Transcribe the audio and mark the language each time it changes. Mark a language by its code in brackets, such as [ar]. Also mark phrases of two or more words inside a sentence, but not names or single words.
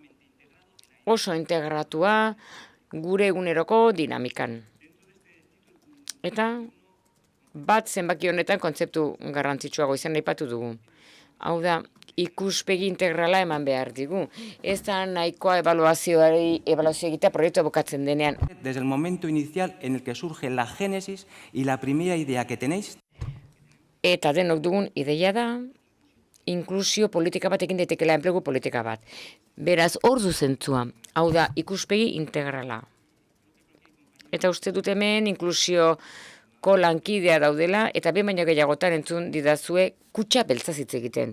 [eu] Oso integratua gure eguneroko dinamikan. Eta bat zenbaki honetan kontzeptu garrantzitsuago izan aipatu dugu. Hau da, ikuspegi integrala eman behar digu. Ez da nahikoa ebaluazio egitea proiektua bukatzen denean. [es] Desde el momento inicial en el que surge la génesis y la primera idea que tenéis. [eu] Eta denok dugun ideia da, inklusio politika batekin daitekela enplegu politika bat. Beraz, hor du zentzua. Hau da, ikuspegi integrala. Eta uste dut hemen inklusioko lankidea daudela, eta behin baino gehiagotan entzun didazue kutxa beltzaz hitz egiten.